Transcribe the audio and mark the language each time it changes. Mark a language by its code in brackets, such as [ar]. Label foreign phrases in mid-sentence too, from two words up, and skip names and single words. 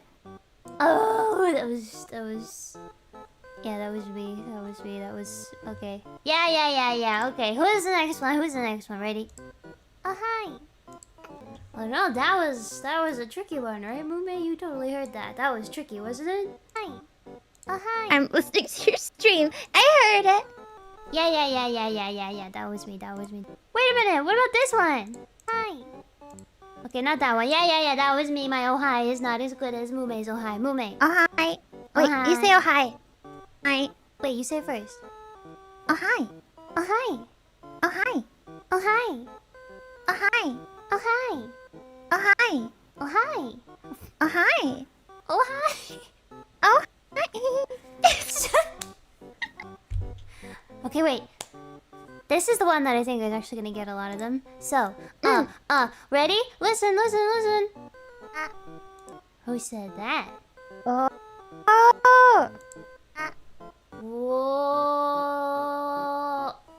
[en] Oh, that was. Yeah, that was me. That was okay. Yeah. Okay, who's the next one? Ready? Oh hi. Oh no, that was a tricky one, right, Mume? You totally heard that. That was tricky, wasn't it? Hi. Oh hi. I'm listening to your stream. I heard it. Yeah. That was me. Wait a minute. What about this one? Hi. Okay, not that one. Yeah. That was me. My oh hi is not as good as Mume's oh hi. Mume. Oh hi. Wait, hi. you say oh hi. Hi. Wait, you say it first. Oh hi. Oh hi. Oh hi. Oh hi. Oh hi. Oh hi. Oh hi. Oh hi. Oh hi. Oh hi. Oh hi. Okay, wait. This is the one that I think is actually gonna get a lot of them. So, ready? Listen. Who said that? Oh. Whoa.